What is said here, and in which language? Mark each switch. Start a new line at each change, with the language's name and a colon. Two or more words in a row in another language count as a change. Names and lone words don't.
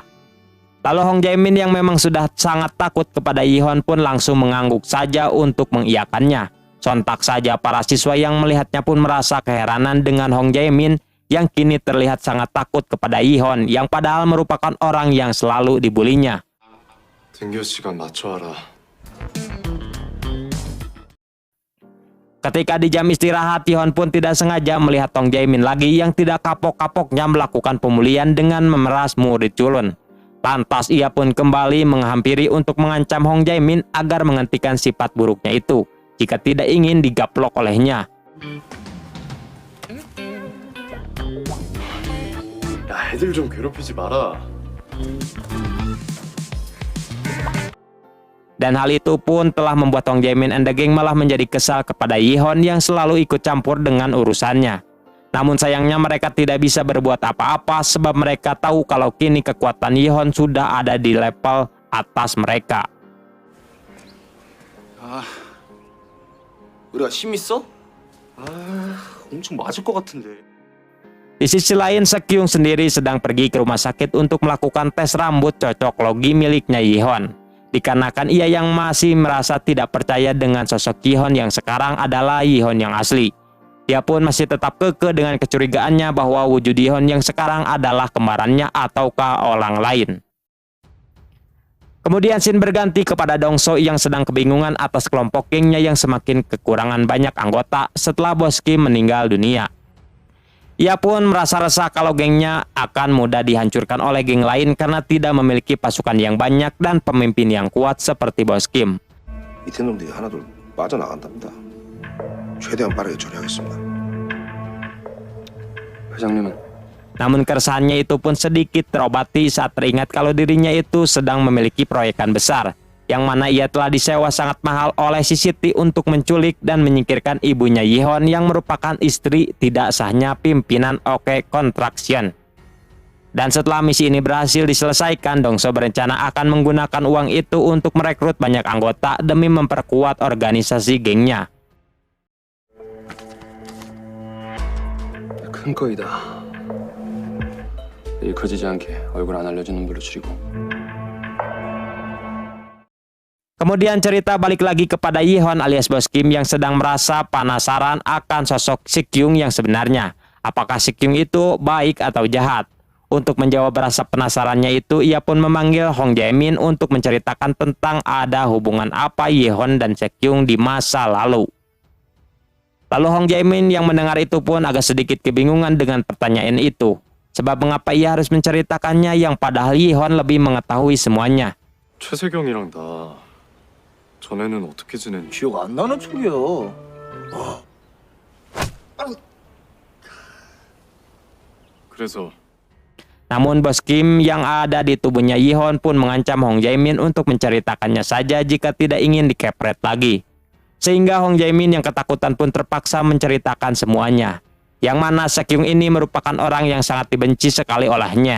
Indonesian: Lalu Hong Jae-min yang memang sudah sangat takut kepada Yi-hon pun langsung mengangguk saja untuk mengiyakannya. Sontak saja para siswa yang melihatnya pun merasa keheranan dengan Hong Jae-min yang kini terlihat sangat takut kepada Yihon yang padahal merupakan orang yang selalu dibulinya.
Korean: 등교 시간 맞춰와라.
Indonesian: Ketika di jam istirahat, Yihon pun tidak sengaja melihat Hong Jae-min lagi yang tidak kapok-kapoknya melakukan pemulihan dengan memeras murid culun. Lantas ia pun kembali menghampiri untuk mengancam Hong Jae-min agar menghentikan sifat buruknya itu jika tidak ingin digaplok olehnya.
Korean: 야, 애들 좀 괴롭히지 마라.
Indonesian: Dan hal itu pun telah membuat Hong Jae-min
English: and the gang
Indonesian: malah menjadi kesal kepada Yihon yang selalu ikut campur dengan urusannya. Namun sayangnya mereka tidak bisa berbuat apa-apa sebab mereka tahu kalau kini kekuatan Yihon sudah ada di level atas mereka.
Korean: 우리가 힘 있어? 엄청 맞을 것 같은데.
Indonesian: Di sisi lain, Sekyung sendiri sedang pergi ke rumah sakit untuk melakukan tes rambut cocok logi miliknya Yihon. Dikarenakan ia yang masih merasa tidak percaya dengan sosok Yihon yang sekarang adalah Yihon yang asli. Dia pun masih tetap kekeh dengan kecurigaannya bahwa wujud Yihon yang sekarang adalah kembarannya ataukah orang lain. Kemudian scene berganti kepada Dongso yang sedang kebingungan atas kelompok gengnya yang semakin kekurangan banyak anggota setelah Bos Kim meninggal dunia. Ia pun merasa resah kalau gengnya akan mudah dihancurkan oleh geng lain karena tidak memiliki pasukan yang banyak dan pemimpin yang kuat seperti Bos Kim.
Korean: 밑에 놈들이 하나둘 빠져나간답니다. 최대한 빠르게 처리하겠습니다. 회장님은
Indonesian: Namun keresahannya itu pun sedikit terobati saat teringat kalau dirinya itu sedang memiliki proyekan besar, yang mana ia telah disewa sangat mahal oleh si Siti untuk menculik dan menyingkirkan ibunya Yihon yang merupakan istri tidak sahnya pimpinan OK Construction. Dan setelah misi ini berhasil diselesaikan, Dongso berencana akan menggunakan uang itu untuk merekrut banyak anggota demi memperkuat organisasi gengnya.
Korean: 큰 거이다. 일 커지지 않게 얼굴 안 알려진 놈들로 줄이고.
Indonesian: Kemudian cerita balik lagi kepada Yihon alias Bos Kim yang sedang merasa penasaran akan sosok Sekyung yang sebenarnya. Apakah Sekyung itu baik atau jahat? Untuk menjawab rasa penasarannya itu, ia pun memanggil Hong Jae-min untuk menceritakan tentang ada hubungan apa Yihon dan Sekyung di masa lalu. Lalu Hong Jae-min yang mendengar itu pun agak sedikit kebingungan dengan pertanyaan itu. Sebab mengapa ia harus menceritakannya yang padahal Yihon lebih mengetahui semuanya.
Korean: 최세경이랑 나 전에는 어떻게 지냈니? 기억 안 나는 척이야. 그래서
Indonesian: Namun Bos Kim yang ada di tubuhnya Yihon pun mengancam Hong Jae-min untuk menceritakannya saja jika tidak ingin dikepret lagi. Sehingga Hong Jae-min yang ketakutan pun terpaksa menceritakan semuanya. Yang mana Sekyung ini merupakan orang yang sangat dibenci sekali olehnya.